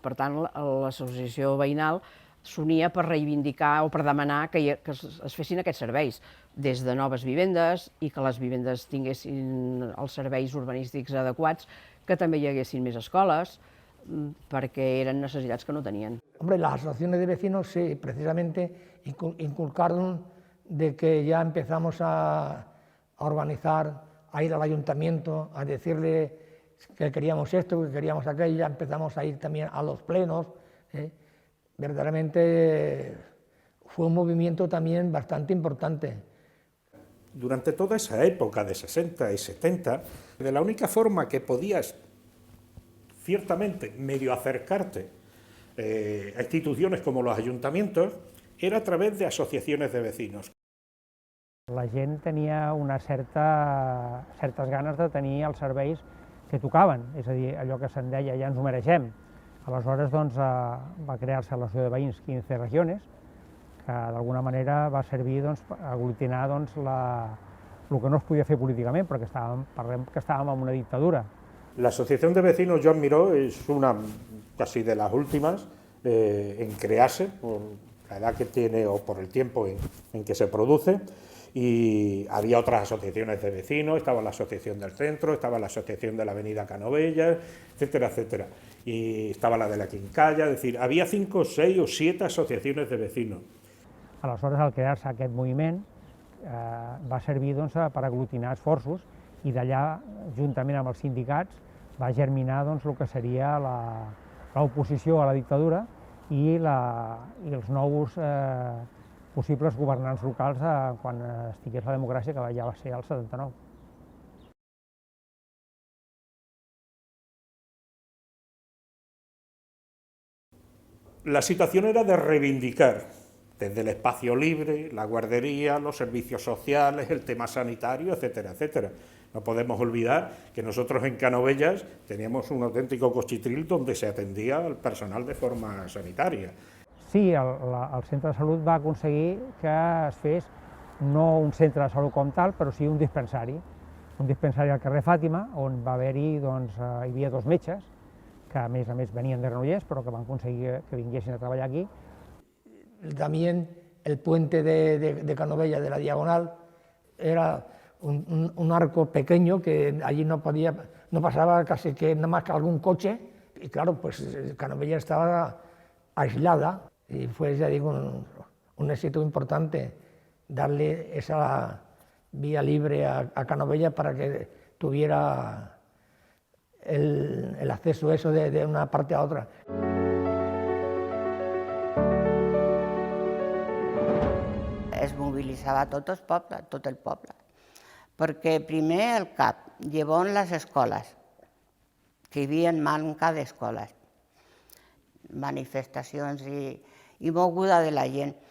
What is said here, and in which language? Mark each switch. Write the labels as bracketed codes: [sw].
[ca] Per tant, l'associació veïnal s'unia per reivindicar o per demanar que es fessin aquests serveis, des de noves vivendes i que les vivendes tinguessin els serveis urbanístics adequats, que també hi haguessin més escoles, perquè eren necessitats que no tenien. [es] Hombre, las asociaciones de vecinos, sí, precisamente inculcaron de que ya empezamos a organizar, a ir al ayuntamiento, a decirle que queríamos esto, que queríamos aquello, ya empezamos a ir también a los plenos. Verdaderamente fue un movimiento también bastante importante. Durante toda esa época de 60 y 70, de la única forma que podías ciertamente medio acercarte a instituciones como los ayuntamientos era a través de asociaciones de vecinos. [ca] La gent tenia certes ganes de tenir els serveis que tocaven, és a dir, allò que se'n deia ja ens ho mereixem. Aleshores doncs, va crear-se l'associació de veïns 15 regiones, que d'alguna manera va servir a aglutinar el que no es podia fer políticament, perquè estàvem en una dictadura. [es] La Asociación de Vecinos Joan Miró es una casi de las últimas en crearse, por la edad que tiene o por el tiempo en que se produce, y había otras asociaciones de vecinos, estaba la Asociación del Centro, estaba la Asociación de la Avenida Canovelles, etcétera, etcétera, y estaba la de la Quincalla, es decir, había 5, 6 o 7 asociaciones de vecinos. [ca] Aleshores, al crear-se aquest moviment, va servir per aglutinar esforços, i d'allà, juntament amb els sindicats, va germinar el que seria l'oposició a la dictadura i els nous possibles governants locals quan estigués la democràcia, que ja va ser el 79. [es] La situación era de reivindicar desde el espacio libre, la guardería, los servicios sociales, el tema sanitario, etcétera, etcétera. No podemos olvidar que nosotros en Canovelles teníamos un auténtico cochitril donde se atendía al personal de forma sanitaria. [ca] Sí, el centre de salut va aconseguir que es fes no un centre de salut com tal, però sí un dispensari al carrer Fàtima, on va haver-hi, hi havia 2 metges, que a més venien de Granollers, però que van aconseguir que vinguessin a treballar aquí. [es] También el puente de Canovelles, de la Diagonal, era un arco pequeño que allí no pasaba casi que nada más que algún coche, y claro, pues Canovelles estaba aislada, y fue, ya digo, un éxito importante darle esa vía libre a Canovelles para que tuviera el acceso eso de una parte a otra. [ca] Es mobilitzava tot el poble, perquè primer el CAP, llavors les escoles, que hi havia manca d'escoles, manifestacions i moguda de la gent.